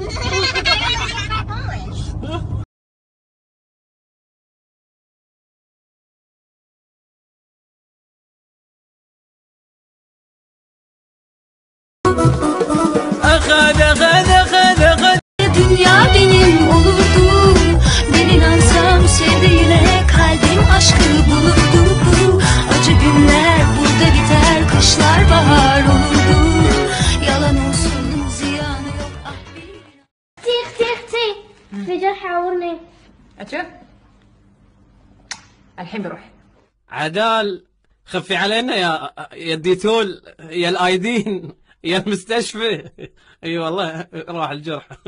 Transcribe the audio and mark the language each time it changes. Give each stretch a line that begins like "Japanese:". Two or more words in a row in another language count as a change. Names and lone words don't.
Arabic: أخذ
Turkish: Dünya benim olurdu. Ben inansam sevdiğine kalbim aşkı bulurdu. Acı günler burada biter, kışlar bahar olurdu. Yalan olsun ziyanı yok.
Arabic: اختي في جرح عورني. أشوف الحين بروح. عدال خفي علينا يا الديتول يا الايدين يا المستشفى. اي والله راح الجرح.